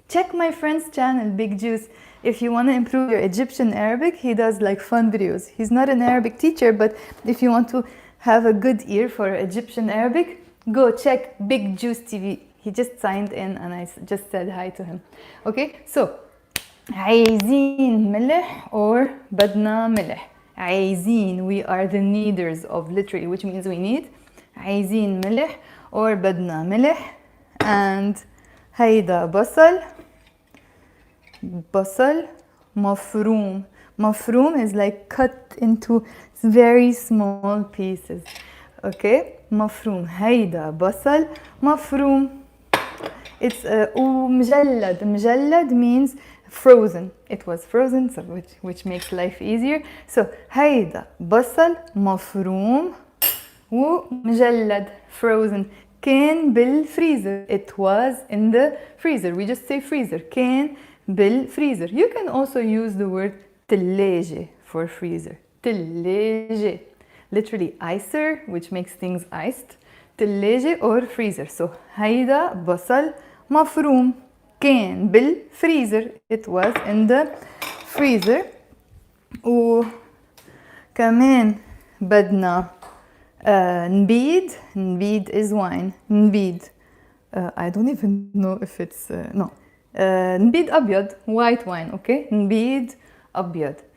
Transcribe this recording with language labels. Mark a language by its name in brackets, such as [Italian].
[English] Check my friend's channel, Big Juice. If you want to improve your Egyptian Arabic, he does like fun videos. He's not an Arabic teacher, but if you want to have a good ear for Egyptian Arabic, go check Big Juice TV. He just signed in and I just said hi to him. [Arabic] Okay, so عايزين ملح or بدنا ملح. [English] عايزين, we are the needers of literally, which means we need. [Arabic] عايزين ملح or بدنا ملح. And هيدا بصل. بصل مفروم. [English] مفروم is like cut into very small pieces. [Arabic] Okay, مفروم. هيدا بصل مفروم. It's ومجلد. [English] مجلد means frozen. It was frozen, so which makes life easier. [Arabic] So هيدا بصل مفروم ومجلد, frozen. كان بالفريزر. [English] It was in the freezer. We just say freezer. [Arabic] كان بالفريزر. [English] You can also use the word تلاجة for freezer. [Arabic] تلاجة. [English] Literally icer, which makes things iced. تلاجة or freezer. [Arabic] So هيدا بصل مفروم كان بالفريزر. [English] It was in the freezer. [Arabic] وكمان بدنا نبيد. [English] نبيد is wine. [Arabic] نبيد. [English] I don't even know if it's no. [Arabic] نبيد أبيض, [English] white wine. [Arabic] Okay, نبيد أبيض.